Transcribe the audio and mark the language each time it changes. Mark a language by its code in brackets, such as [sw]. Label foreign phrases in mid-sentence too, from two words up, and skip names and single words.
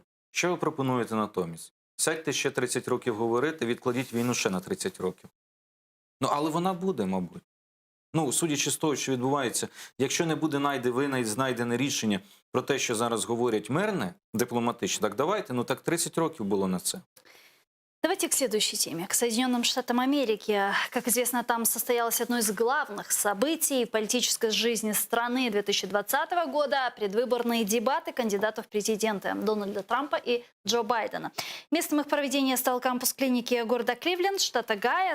[uk] Що ви пропонуєте натомість? Сядьте ще 30 років говорити, відкладіть війну ще на 30 років. Ну, але вона буде, мабуть. Ну, судячи з того, що відбувається, якщо не буде знайдене рішення про те, що зараз говорять мирне, дипломатичне, так давайте, так 30 років було на це. [ru] Давайте к следующей теме, к Соединенным Штатам Америки. Как известно, там состоялось одно из главных событий в политической жизни страны 2020 года – предвыборные дебаты кандидатов в президенты Дональда Трампа и Джо Байдена. Местом их проведения стал кампус клиники города Кливленд, штата Огайо.